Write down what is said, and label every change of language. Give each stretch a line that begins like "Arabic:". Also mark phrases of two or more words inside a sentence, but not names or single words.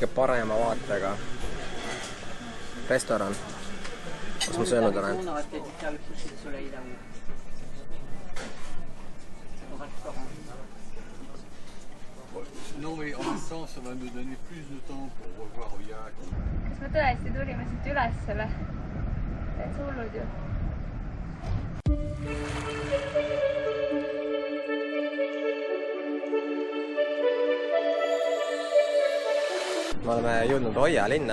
Estonian: parema vaatega restoran, kus ma söönud olen.
French: Non, mais en même temps, ça va nous donner plus de temps pour revoir Oyak.
Estonian: Kas me tõesti tulime siit üles või? Täitsa hullud ju. Me oleme jõudnud Oia linna.